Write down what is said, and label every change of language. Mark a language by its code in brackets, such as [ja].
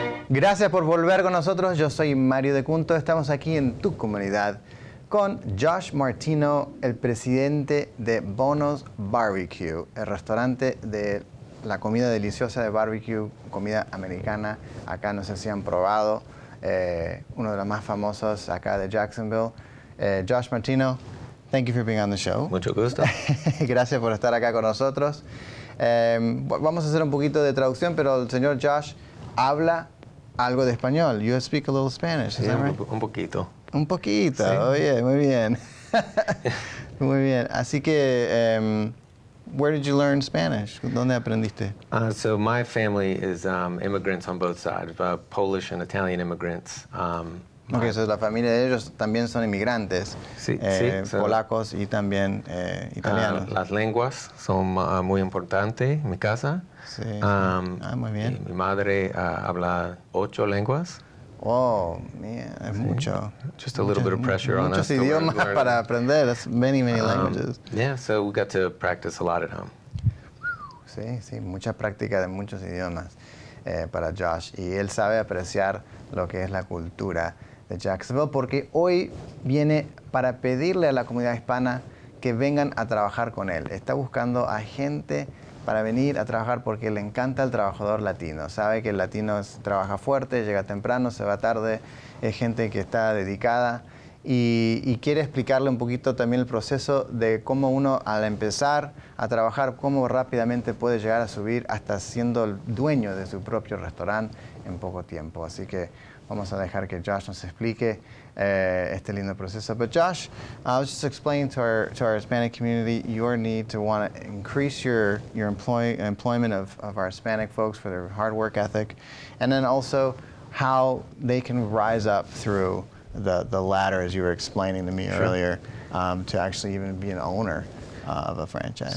[es] Gracias por volver con nosotros. Yo soy Mario Decunto. Estamos aquí en tu comunidad con Josh Martino, el presidente de Bono's Barbecue, el restaurante de la comida deliciosa de barbecue, comida americana. Acá no sé si han probado, uno de los más famosos acá de Jacksonville. [en] Josh Martino, thank you for being on the show. [es] Mucho gusto. Gracias por estar acá con nosotros. Vamos a hacer un poquito de traducción, pero el señor Josh habla algo de español. [en] You speak a little Spanish, is that right? [es] Un poquito. Un poquito, Sí. Oye, muy bien. Muy bien. Así que, [en] where did you learn Spanish? [es] ¿Dónde aprendiste? [en] So my family is immigrants on both sides, Polish and Italian immigrants. Okay, so [es] la familia de ellos también son inmigrantes, Sí, polacos y también italianos. Las lenguas son muy importantes en mi casa. Sí. Muy bien. Mi madre habla 8 lenguas. [en] Oh, man, [es] es mucho. [en] Just a little bit of pressure on us. [es] Muchos idiomas para aprender. [en] That's many languages. Yeah, so we got to practice a lot at home. [es] Sí, mucha práctica de muchos idiomas para Josh. Y él sabe apreciar lo que es la cultura de Jacksonville, porque hoy viene para pedirle a la comunidad hispana que vengan a trabajar con él. Está buscando a gente para venir a trabajar porque le encanta el trabajador latino. Sabe que el latino trabaja fuerte, llega temprano, se va tarde, es gente que está dedicada y quiere explicarle un poquito también el proceso de cómo uno al empezar a trabajar, cómo rápidamente puede llegar a subir hasta siendo el dueño de su propio restaurante en poco tiempo. Así que vamos a dejar que Josh nos explique este lindo proceso. [en] But Josh, I was just explaining to our Hispanic community your need to want to increase your employment of our Hispanic folks for their hard work ethic, and then also how they can rise up through the ladder, as you were explaining to me earlier, to actually even be an owner of a franchise.